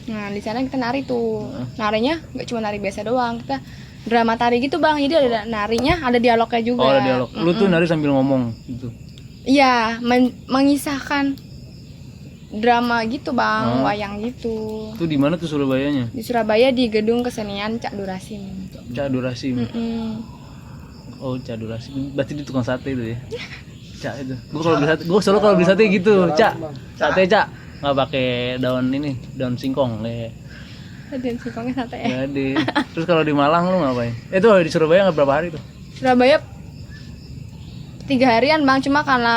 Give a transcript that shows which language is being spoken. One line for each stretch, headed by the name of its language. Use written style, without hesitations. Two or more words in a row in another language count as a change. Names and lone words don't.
Indonesian: Nah di sana kita nari tuh. Narinya nggak cuma nari biasa doang. Kita drama tari gitu bang. Jadi ada narinya, ada dialognya juga. Oh, ada dialog. Lu tuh nari sambil ngomong gitu. Iya, mengisahkan drama gitu bang, wayang gitu. Tuh di mana tuh Surabayanya? Di Surabaya di gedung kesenian Cak Durasim. Cak Durasim. Mm. Oh, Cak Durasim. Berarti di tukang sate itu ya. Cak itu. Gua selalu kalau beli sate gitu, Cak. Sate Cak. Enggak pakai daun daun singkong ya. Dan singkongnya santai ya. Jadi, terus kalau di Malang lu ngapain? Itu di Surabaya nggak berapa hari tuh? Surabaya 3 harian bang, cuma karena